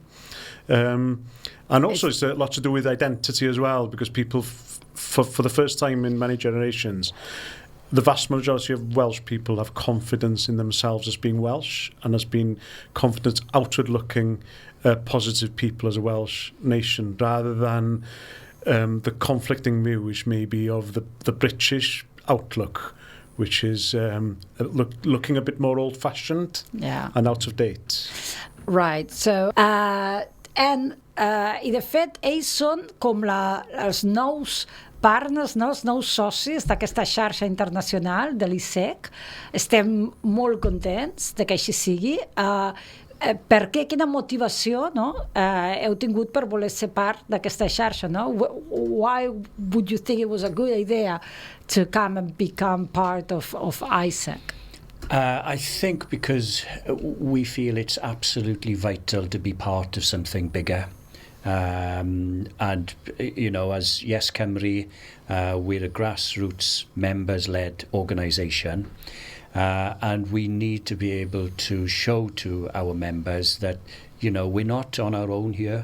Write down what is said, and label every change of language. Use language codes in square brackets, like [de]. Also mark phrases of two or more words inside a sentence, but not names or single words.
[en] And also it's a lot to do with identity as well, because people, for the first time in many generations, the vast majority of Welsh people have confidence in themselves as being Welsh and as being confident, outward-looking, positive people as a Welsh nation, rather than the conflicting views maybe of the British outlook, which is looking a bit more old-fashioned and out of date. Right, so... [ca] I de fet, ells són com els nous partners, els nous socis d'aquesta xarxa internacional de l'ICEC. Estem molt contents de que així sigui. Per què, quina motivació heu tingut per voler ser part d'aquesta xarxa? [en] Why would you think it was a good idea to come and become part of ICEC? I think because we feel it's absolutely vital to be part of something bigger. And, as Yes Cymru, we're a grassroots, members-led organisation, and we need to be able to show to our members that, we're not on our own here.